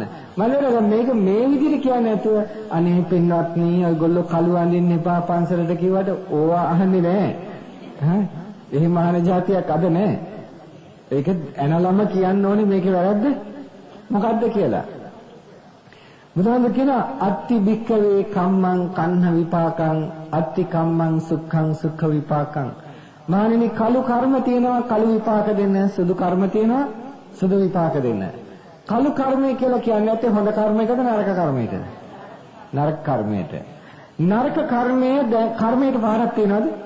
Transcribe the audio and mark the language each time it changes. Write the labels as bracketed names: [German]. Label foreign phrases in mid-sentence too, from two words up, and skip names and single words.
[Sinhala] මම මේක මේ විදිහට කියන්නේ නැතුව අනේ පින්වත්නි ඔයගොල්ලෝ කළු අඳින්න එපා පන්සලට කිව්වට ඕවා අහන්නේ නැහැ. එහෙම අහන જાතියක් අද නැහැ. ඒක ඇනලම කියන්න ඕනේ මේකේ වැරද්ද මොකද්ද කියලා. බුදුහාමුදුරුවෝ කියනවා [Pali] අත්ති භික්ඛවේ කම්මං කන්හ විපාකං අත්ති කම්මං සුඛං සුඛ විපාකං. [Sinhala] මානිනි කළු කර්ම තියෙනවා කළු විපාක දෙන්න, සුදු කර්ම තියෙනවා සුදු විපාක දෙන්න. කළු කර්මය කියලා කියන්නේ නැත්තේ හොඳ කර්මයකද නරක කර්මයකද? නරක කර්මයට. නරක කර්මයේ කර්මයට පාරක් තියනවද?